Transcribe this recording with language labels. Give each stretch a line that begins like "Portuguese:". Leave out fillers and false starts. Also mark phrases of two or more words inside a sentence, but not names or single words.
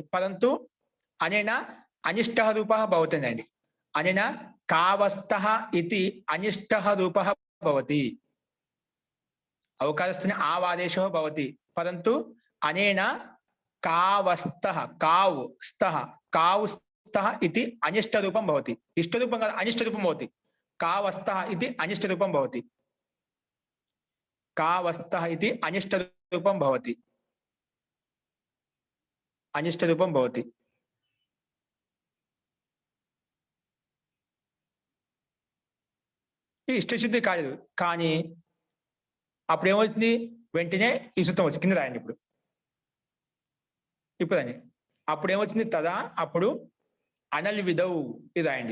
Sanskrit: పరంతు అనేన అనిష్టః రూపः భవతి. అనేన కావస్తః ఇతి అనిష్టః రూపः భవతి. అవకాశస్థానే ఆవాదేశో భవతి. పరంతు అనేన కావస్తః కావు స్థః इति अनिष्ट रूपं भवति. इष्ट रूपं अनिष्ट रूपं भवति. कावस्तः इति अनिष्ट रूपं भवति. कावस्तः इति अनिष्ट रूपं भवति. अनिष्ट रूपं भवति.
Telugu: ఇష్టసిద్ధి కాదు, కానీ అప్పుడు ఏమవుతుంది? వెంటనే ఈ సూత్రం వచ్చి కింద రాయండి. ఇప్పుడు అని అప్పుడు ఏమొచ్చింది? తదా అప్పుడు
Sanskrit: అనల్ విధౌ
Telugu: ఇది రాయండి.